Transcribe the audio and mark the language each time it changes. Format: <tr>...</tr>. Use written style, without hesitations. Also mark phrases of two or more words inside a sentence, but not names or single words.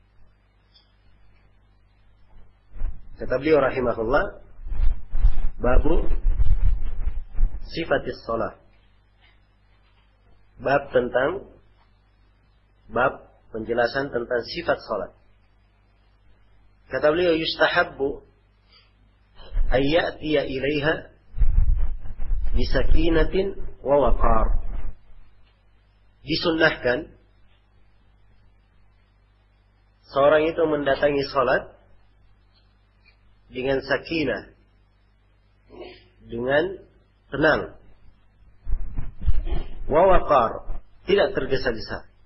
<id>Kata beliau</id> <ar>rahimahullah, babu sifatis salat.</ar> <id>Bab penjelasan tentang sifat salat. Kata beliau,</id> <ar>yustahabbu ayyatiya ilaiha bisakinatin wa waqar.</ar> <id>Disunnahkan seorang itu mendatangi salat dengan sakinah, dengan tenang,</id> <ar>wa waqar,</ar> <id>tidak tergesa-gesa.</id>